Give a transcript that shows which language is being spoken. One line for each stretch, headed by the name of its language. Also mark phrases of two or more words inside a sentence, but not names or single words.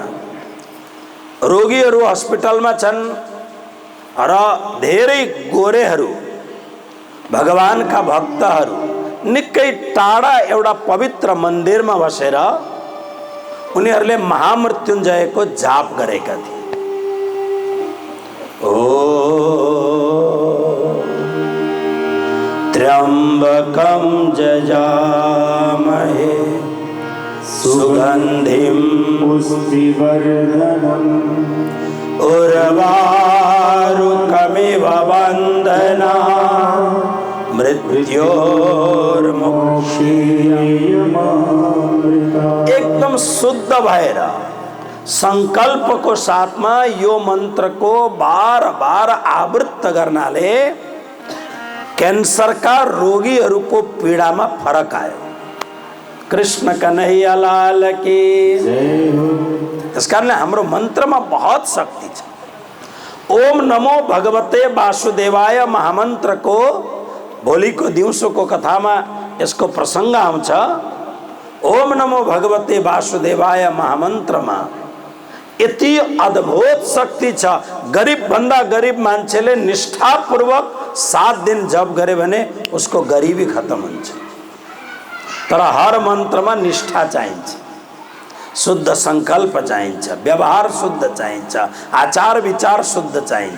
Nepali: रोगीहरू अस्पतालमा छन् र धेरै गोरेहरू, भगवानका भक्तहरू निकै टाढा एउटा पवित्र मन्दिरमा बसेर उनीहरूले महामृत्युञ्जयको जाप गरेका थिए।
Sanskrit: ओ त्र्यम्बकं जजामहे सुगन्धिं पुष्टिवर्धनम् उर्वारुकमिव बन्धनात् मृत्योर्मुक्षीयमामृतात्।
Nepali: एकदम शुद्ध भएर संकल्पको साथमा यो मन्त्रको बार-बार आवृत्त गर्नाले क्यान्सरका रोगीहरूको पीडामा फरक आयो।
Hindi: कृष्ण कन्हैया लाल की जय हो।
Nepali: त्यसकारणले हाम्रो मन्त्रमा बहुत शक्ति छ।
Sanskrit: ओम नमो भगवते वासुदेवाय
Nepali: महामन्त्रको भोलिको दिउँसोको कथामा यसको प्रसङ्ग आउँछ।
Sanskrit: ओम नमो भगवते वासुदेवाय
Nepali: महामन्त्रमा यति अद्भुत शक्ति छ। गरीब भन्दा गरीब मान्छेले निष्ठापूर्वक 7 दिन जप गरे भने उसको गरिबी खत्म हुन्छ। तर हर मन्त्रमा निष्ठा चाहिन्छ, शुद्ध संकल्प चाहिन्छ, व्यवहार शुद्ध चाहिन्छ, आचार विचार शुद्ध चाहिन्छ।